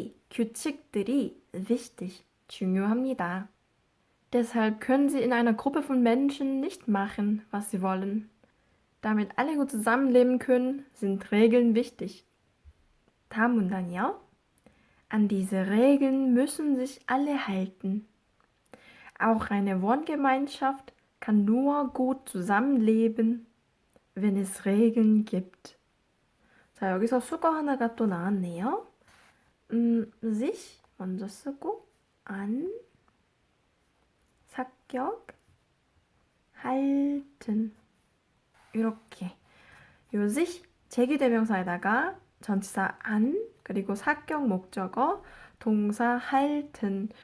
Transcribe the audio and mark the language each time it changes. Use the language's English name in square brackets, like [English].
[Korean] 규칙들이 wichtig, 중요합니다. [German] Deshalb können Sie in einer Gruppe von Menschen nicht machen, was Sie wollen. Damit alle gut zusammenleben können, sind Regeln wichtig. [Korean] 다음 문단이요. [German] An diese Regeln müssen sich alle halten. Auch eine Wohngemeinschaft kann nur gut zusammenleben, wenn es Regeln gibt. [Korean] 자, 여기서 수거 하나가 또 나왔네요. sich 먼저 쓰고 an 사격 halten 이렇게 요 sich 제기대명사에다가 전치사 an 그리고 사격 목적어 동사 halten.